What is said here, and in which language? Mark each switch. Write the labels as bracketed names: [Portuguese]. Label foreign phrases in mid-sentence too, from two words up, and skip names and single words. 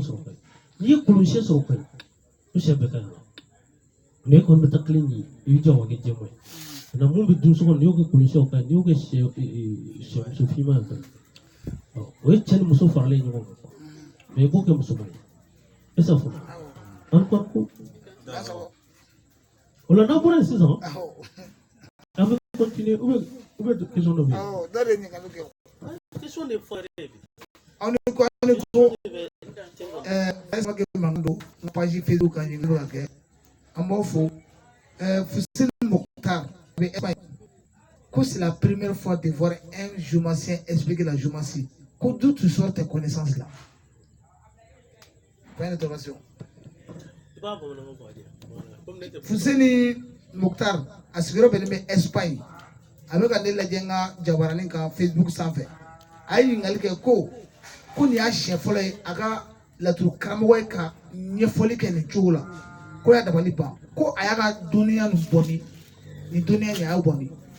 [Bambara] sɔrɔ ka ɲi n'i ye kolon sɛ sɔrɔ ka ɲi o sɛ bɛɛ ka ɲi mɛ e kɔni bɛ taa kelen ɲi i bɛ jɔ ka kɛ jɛman ye na mun bɛ dun so kɔnɔ n'i y'o kɛ kolon sɛw ka ɲi n'i y'o kɛ sɛ muso finman ye ka ɲi o ye cɛ ni muso faralen ɲɔgɔn kan mɛ i b'o kɛ musoman ye e sa fɔlɔ an ko ko o la n'a bɔra yen sisan an bɛ [French] continuer ou bien question [Bambara] dɔ bɛ yen. dɔ de ye ɲininkali kɛ. question de fɔ yɛrɛ bi. aw ni ko [French] est-ce que [Bambara] mankan don n page Facebook kan ɲininkali ka kɛ an b'aw fo Fuseni Mokhtar bɛ Espagne ko [French] c'est la première fois de voir un Joumassien expliquer la Joumassie. D'où tu sors tes connaissances là? Point d'interrogation. [Bambara] Fuseni Mokhtar a sigiyɔrɔ bɛnnen bɛ Espagne a bɛ ka ne lajɛ n ka jabaranin kan Facebook sanfɛ a ye ɲininkali kɛ ko nin y'a siɲɛ fɔlɔ ye a ka laturu karamɔgɔ ye ka ɲɛfɔli kɛ nin cogo la ko y'a dabali ban ko a y'a ka dɔnniya nin bɔ nin dɔnniya nin a y'a bɔ min.